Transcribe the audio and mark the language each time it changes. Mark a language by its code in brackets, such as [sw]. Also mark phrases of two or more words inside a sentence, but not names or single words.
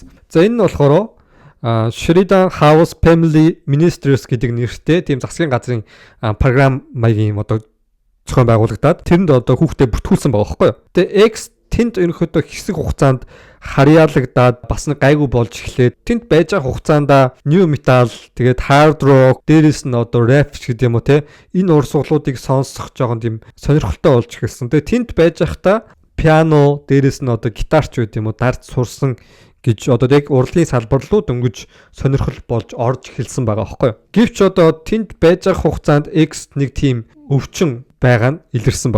[mn] За энэ нь болохоор Sheridan House Family Ministries гэдэг нэртэй тийм засгийн газрын програм маягийн одоо зохион байгуулагдаад тэрэнд одоо хүүхдээ бүртгүүлсэн байгаа байхгүй юу. Тэгээ X тэнд ерөнхийдөө хэсэг хугацаанд харьяалагдаад бас нэг гайгүй болж эхлээд тэнд байж байгаа хугацаанд [en] new metal [mn] тэгээд [en] hard rock [mn] дээрээс нь одоо rap гэдэг юм уу те энэ урсгалуудыг сонсох жоохон тийм сонирхолтой болж эхэлсэн. Тэгээ тэнд байж байхдаа пиано дээрээс нь одоо гитарч байд юм уу дарж сурсан гэж одоо яг урлагийн салбар руу дөнгөж сонирхол болж орж эхэлсэн байгаа байхгүй юу. Гэвч одоо тэнд байж байгаа хугацаанд X нэг тийм өвчин байгаа нь илэрсэн байгаа.